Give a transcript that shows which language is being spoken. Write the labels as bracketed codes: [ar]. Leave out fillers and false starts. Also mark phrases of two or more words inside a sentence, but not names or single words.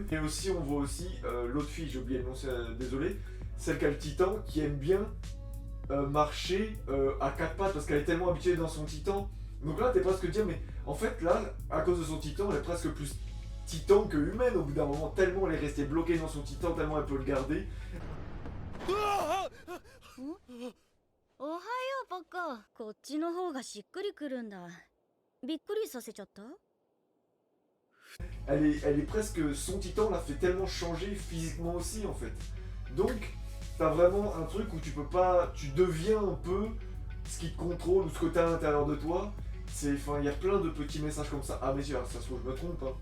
[fr] Et aussi on voit aussi l'autre fille, j'ai oublié le nom, désolé, celle qui a le titan, qui aime bien marcher à quatre pattes parce qu'elle est tellement habituée dans son titan. Donc là t'es presque dire mais en fait là à cause de son titan elle est presque plus titan que humaine au bout d'un moment, tellement elle est restée bloquée dans son titan, tellement elle peut le garder. [ja] おはようバカ。こっちの方がしっくりくるんだ。びっくりさせちゃった？ [fr] Elle est presque, son titan l'a fait tellement changer physiquement aussi en fait. Donc t'as vraiment un truc où tu peux pas, tu deviens un peu ce qui te contrôle ou ce que t'as à l'intérieur de toi. Enfin il y a plein de petits messages comme ça. Ah mais ça se trouve je me trompe hein.